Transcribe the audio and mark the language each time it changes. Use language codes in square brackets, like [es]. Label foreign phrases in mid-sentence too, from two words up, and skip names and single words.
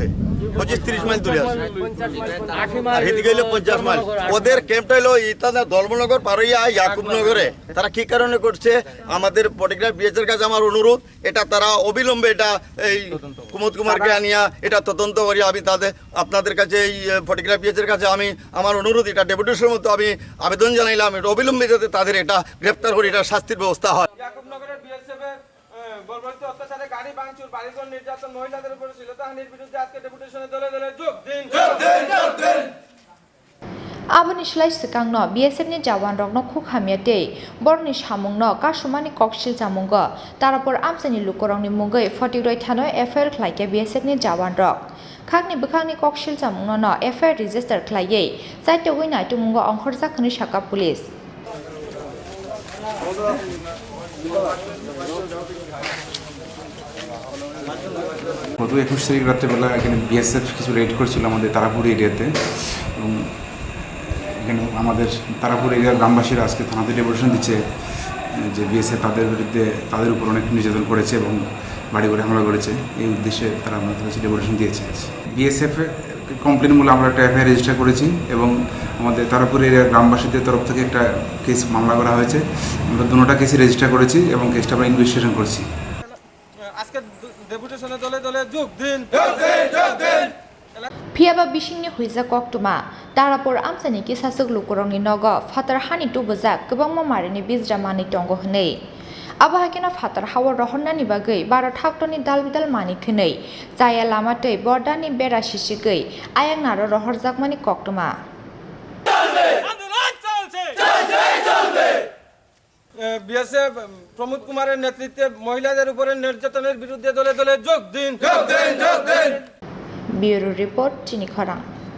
[bn] 25-30 মাইল দূরে আছে আর এদিকে হইলো 50 মাইল ওদের ক্যাম্পটা হলো ইতানা দলমনগর পারইয়া ইয়াকুবনগরে তারা কি কারণে করছে আমাদের ফটিকরার বিএসএর কাছে আমার অনুরোধ এটা তারা অবিলম্বে এটা এই প্রমোদ কুমারকে আনিয়া এটা তদন্ত করি আমি আপনাদের কাছে এই ফটিকরার বিএসএর কাছে আমি আমার অনুরোধ এটা ডেপুটেশনের মতো আমি আবেদন জানাইলাম এটা অবিলম্বে যাতে তাদের এটা গ্রেফতার করে এটা শাস্তির ব্যবস্থা হয় ইয়াকুবনগরের বিএসএফ বর্বরিত অত্যাচারে গাড়ি ভাঙচুর বাড়িঘর নির্যাতন মহিলাদের উপর শ্লীলতাহানির বিরুদ্ধে আজকে ডেপুটেশনে দলে দলে যোগ দিন [trp] Aboni shlai sikangno BSF ni jawan rokno khukhamyate borni samungno kasumani kokshil jamunggo Tarapura Amchaini Lukurokni mungoi Fatikroy Thanao FIR Khlailaikha BSF ni jawan rok khakni bukhangni kokshil jamungno no [en] FIR register [trp] khlaiye saitogui naitumunggo ongkhorjak khani saka police [bn] গত 21 তারিখ রাত্রেবেলা এখানে বিএসএফ কিছু রেড করেছিল আমাদের তারাপুর এরিয়াতে এবং এখানে আমাদের তারাপুর এরিয়ার গ্রামবাসীরা আজকে থানাতে ডেপুটেশন দিচ্ছে যে বিএসএফ তাদের বিরুদ্ধে তাদের উপর অনেক নির্যাতন করেছে এবং বাড়ি ঘরে হামলা করেছে এই উদ্দেশ্যে তারা আমাদের কাছে ডেপুটেশন দিয়েছে [en] BSF complaint [bn] মূলে আমরা একটা [en] FIR register [bn] করেছি এবং আমাদের তারাপুর এরিয়ার গ্রামবাসীদের তরফ থেকে একটা কেস মামলা করা হয়েছে আমরা দুটোটা কেসই রেজিস্টার করেছি এবং কেসটা আমরা ইনভেস্টিগেশন করছি আজকে ডেপুটেশনে দলে দলে যোগ দিন [trp] Piaba bishingni Huizagok tuma Tarapura Amchaini kisasuk Lukurokni nogo fatar hani tubujak kwbangma marini bizra mani tongo hnei abo hakeno fatar hawar rohonnani bagai 12 thaktoni dalbidal mani khunei jaya lamatei bordani bera sisigei ayang naro rohorjakmani koktoma [bn] বিএসএফ প্রমোদ কুমারের নেতৃত্বে মহিলাদের উপরে নির্যাতনের বিরুদ্ধে দলে দলে যোগ দিন [en] Bureau Report [trp] Chini Khorang